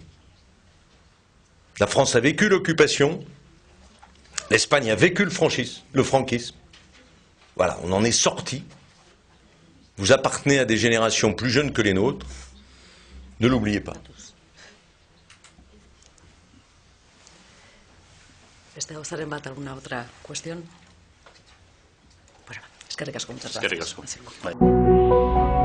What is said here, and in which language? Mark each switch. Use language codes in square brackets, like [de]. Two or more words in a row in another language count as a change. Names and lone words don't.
[fr] La France a vécu l'occupation, l'Espagne a vécu le franquisme. Voilà, on en est sorti. Vous appartenez à des générations plus jeunes que les nôtres. Ne l'oubliez pas. [es] ¿Estarem bat alguna otra cuestión? [eu] Bueno, eskerrik asko, [es] muchas gracias. [eu] Eskerrik asko. Bai.